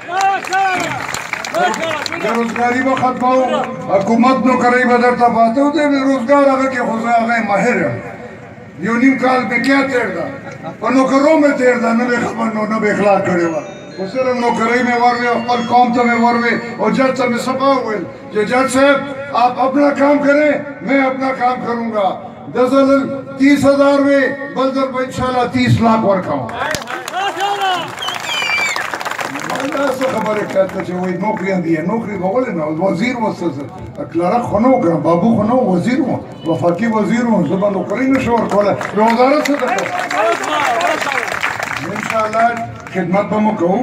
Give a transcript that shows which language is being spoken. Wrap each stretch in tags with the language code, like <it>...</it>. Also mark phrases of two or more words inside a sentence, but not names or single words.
<ps>بېروزګاري به ختموو، حکومت نوکرۍ به درته پاته و. د بېروزګار هغه کې خو زه هغه ماهر یم. 1.5 کال مې کیا تېر ده، په نوکرو مې تېر ده، نه مې خبر نه مې اخلاق کړې وه. خو صرف نوکرۍ مې وروې او خپل قوم ته مې وروې. او جج ته مې سبا وویل چې جج صاحب</ps> <ur>آپ اپنا کام کریں، میں اپنا کام کروں گا.</ur> <ps>10,000 میں بل ځل به انشاءالله 30 لاکھ ورکوم. څه خبرې کاته چې وایي نوکریان دي، نوکري به ولې نه، وزیر وسه کلرک خو نه و کړم، بابو خو نه و، وزیر و، وفاقي وزیر و. زه به نوکرۍ نه شم ورکولی. وزارت څه ده انشاءالله خدمت به مو کوو.</ps>